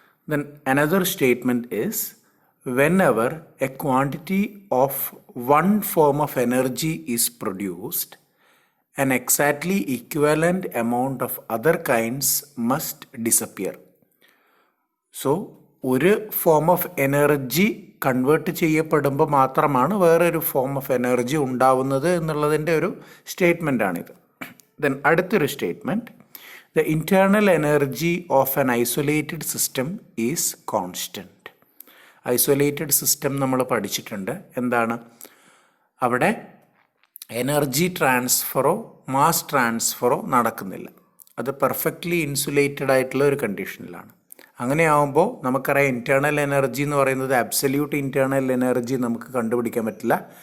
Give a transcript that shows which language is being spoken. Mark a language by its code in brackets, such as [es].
[en] Then another statement is, whenever a quantity of one form of energy is produced, an exactly equivalent amount of other kinds must disappear. [ml] So, ഒരു form of energy convert ചെയ്യപ്പെടുമ്പോൾ മാത്രമാണ് വേറൊരു form of energy ഉണ്ടാവുന്നത് എന്നുള്ളതിൻ്റെ ഒരു സ്റ്റേറ്റ്മെൻറ്റാണിത്. [en] Then അടുത്തൊരു statement, the internal energy of an isolated system is constant. [ml] Isolated system നമ്മൾ പഠിച്ചിട്ടുണ്ട്. എന്താണ് അവിടെ എനർജി ട്രാൻസ്ഫറോ മാസ് ട്രാൻസ്ഫറോ നടക്കുന്നില്ല. അത് പെർഫെക്റ്റ്ലി ഇൻസുലേറ്റഡ് ആയിട്ടുള്ള ഒരു കണ്ടീഷനിലാണ്. അങ്ങനെയാവുമ്പോൾ നമുക്കറിയാം ഇൻറ്റേർണൽ എനർജി എന്ന് പറയുന്നത് അബ്സല്യൂട്ട് ഇൻറ്റേർണൽ എനർജി നമുക്ക് കണ്ടുപിടിക്കാൻ പറ്റില്ല.